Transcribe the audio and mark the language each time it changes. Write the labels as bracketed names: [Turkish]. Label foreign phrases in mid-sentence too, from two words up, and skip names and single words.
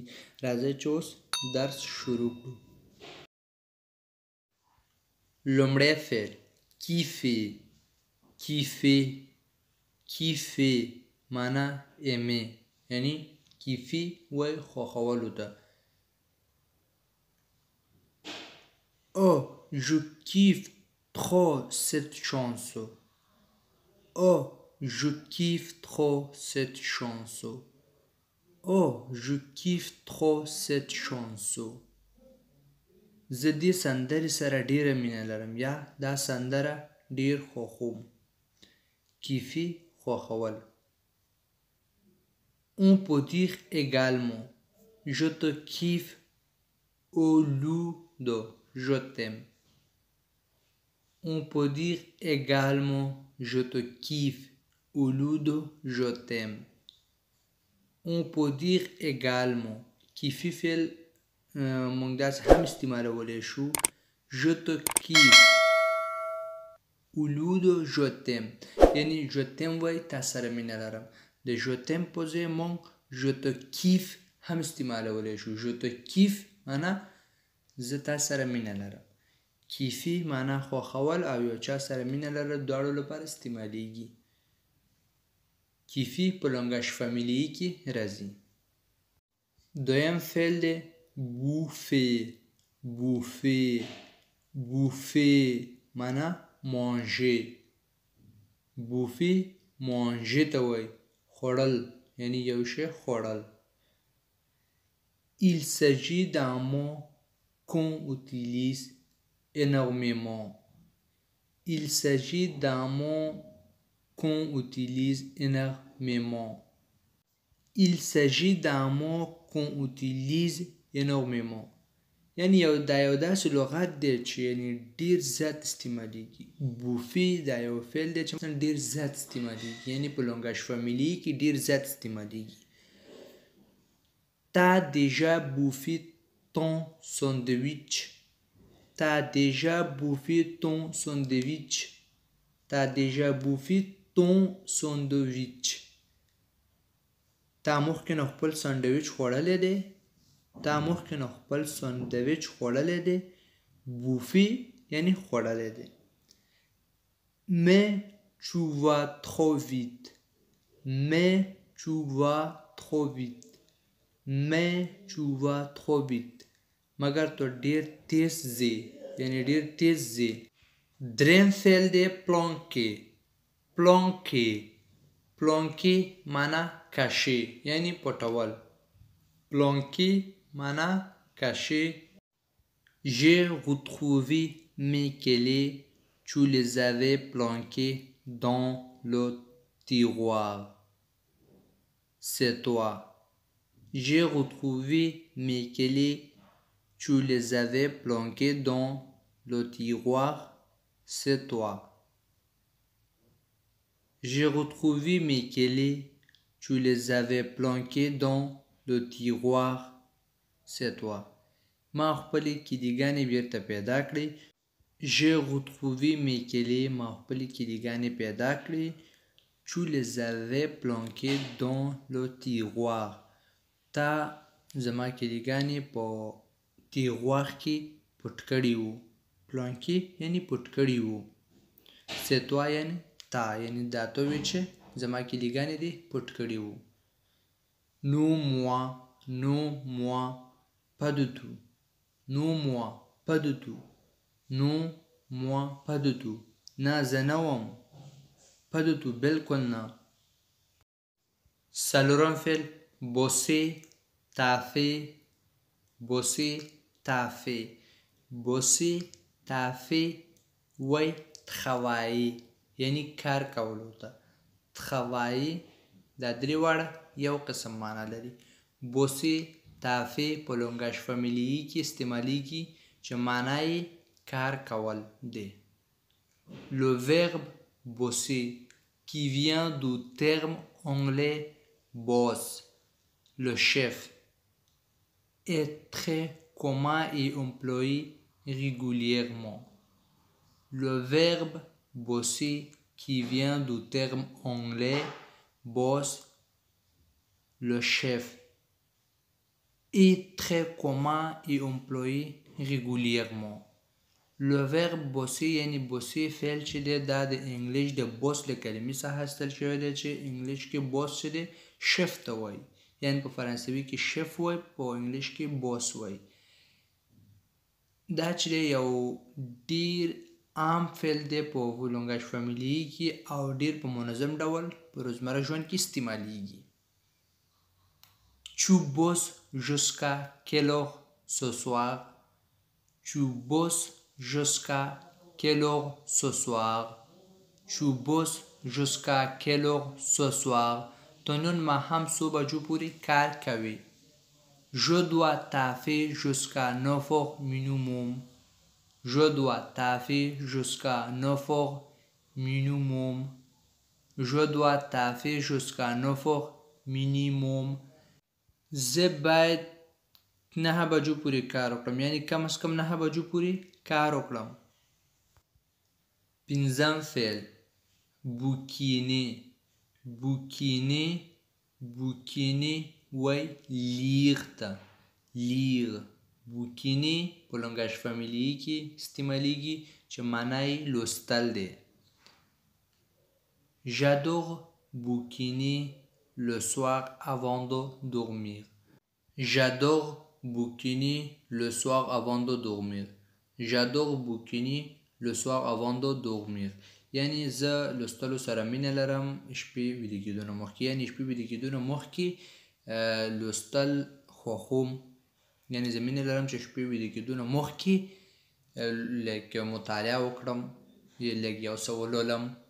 [Pashto] راځئ چې اوس درس شروع کړو. لومړی فعل کیفې. کیفې معنا ایمې، یعنی کیفي وای خوښولو ته. [French] Oh, je kiffe trop cette chanson. Oh, je kiffe trop cette chanson. Oh, je kiffe trop cette chanson. [Pashto] زه دې سندرې سره ډېره مینه لرم، یا دا سندره ډېر خوښوم. کیفي خوښول. [French] On peut dire également je te kiffe au lieu de je t'aime. On peut dire également je te kiffe au lieu de je t'aime. On peut dire également [Pashto] کیفي فعل موږ داسې هم استعمالولی شو. [French] je te kiffe au lieu de je t'aime، یعنی je t'aime [Pashto] وای تا سره مینه لرم. د je t'aime په ځای موږ [French] je te kiffe [Pashto] هم استعمالولی شو. [French] je te kiffe [Pashto] معنا زه تا سره مینه لرم. کیفي معنا خوښول او یو چا سره مینه لرل دواړو لپاره استعمالیږي. کیفي په لونګاش فامیلي کې راځي. دویم فعل دی بوفې معنا مانژې. بوفې مانژې ته وایي خوړل، یعنی یو شی خوړل. [French] Il s'agit d'un mot qu'on utilise énormément. Il s'agit d'un mot qu'on utilise énormément. Il s'agit d'un mot qu'on utilise énormément. [Pashto] یعنی دا یو داسې لغت دی چې یعنی ډېر زیات استعمالیږي. بوفي دا یو فعل دی چې ډېر زیات استعمالیږي، یعنی په لونګاش فامیلي کې ډېر زیات استعمالیږي. [French] T'as déjà bouffé ton sandwich. T'as déjà bouffé ton sandwich. T'as déjà bouffé ton sandwich. [Pashto] تا مخکې نو خپل سانډویچ خوړلی دی. تا مخکې نو خپل سانډویچ خوړلی دی. بوفي یعنی خوړلی دی. [French] Mais tu vas trop vite. Mais tu vas trop vite. Mais tu vas trop vite. [Pashto] مگر تو ډیر تیز ځې، یعنی ډیر تیز ځې. دریم فعل دی پلانکې معنا کشي، یعنی پټول. پلانکې معنا کشي. [French] J'ai retrouvé mes clés. Tu les avais planquées dans le tiroir. C'est toi. J'ai retrouvé mes clés. Tu les avais planquées dans le tiroir. C'est toi. J'ai retrouvé mes clés. Tu les avais planquées dans le tiroir. C'est toi. [Pashto] ما خپلې کلیګانې بیرته پیدا کړې. [French] J'ai retrouvé mes clés. [Pashto] ما خپلې کلیګانې پیدا کړې. [French] Tu les avais planquées dans le tiroir. [Pashto] تا زما کلیګانې په تیغوار کې پټ کړي وو. پلانکې یعنی پټ کړي وو. [French] C'est toi [Pashto] یعنی تا، یعنی دا ته وی چې زما کلیګانې دې پټ کړي وو. [French] Non moi pas du tout. Non moi pas du tout. Non moi pas du tout. [Pashto] نه زه نه وم. [French] pas du tout [Pashto] بالکل نه. څلورم فعل بوسې [French] t'as fait, bosser, t'as fait, bosser, t'as fait, [Pashto] وای travailler یعنی کار کولو ته travailler دا درې واړه یو قسم معنا لري [French] bosser t'as fait [Pashto] په لونګاژ فامیلیي کې استعمالیږي چې معنا یې کار کول دی [French] le verbe bosser qui vient du terme anglais boss le chef est très commun et employé régulièrement. Le verbe bosser qui vient du terme anglais boss, le chef, est très commun et employé régulièrement. Le verbe bosser [Pashto] یعنی bosser فعل چې دی دا د انګلیش د boss له کلمې څخه اخیستل شوی دی چې انګلیش کې boss چې دی شف ته وایي یعنی په فرانسوي کې شف وایي په انګلیش کې boss وایي دا چې یو ډیر عام فعل دی په لونګاژ فامیلیي کې او ډیر په منظم ډول په روزمره ژوند کې استعمالیږي [French] Tu bosses jusqu'à quelle heure ce soir? Tu bosses jusqu'à quelle heure ce soir? Tu bosses jusqu'à quelle heure ce soir? Tu [Pashto] نن ماښام څو بجو پورې کار کوي [French] Je dois taffer jusqu'à 9 heures minimum. Je dois taffer jusqu'à 9 heures minimum. Je dois taffer jusqu'à 9 heures minimum. [Pashto] زه باید 9 بجو پورې کار وکړم یعنی کم از کم 9 بجو پورې کار وکړم پنځم فعل [French] bouquiner bouquiner bouquiner [Pashto] وای lire ته [French] lire bouquiner [Pashto] په لونګاژ فامیلیي کې استعمالیږي چې معنا یې لوستل دی [French] J'adore bouquiner le soir avant de dormir. J'adore bouquiner le soir avant de dormir. J'adore bouquiner le soir avant de dormir. [Pashto] یعنی زه لوستلو سره مینه لرم شپې ویده کېدو نه مخکې یعنی شپې ویده کېدو نه مخکې لوستل خوښوم یعنی زه مینه لرم چې شپې ویده کېدو نه مخکې لږ مطالعه وکړم لږ یو څه ولولم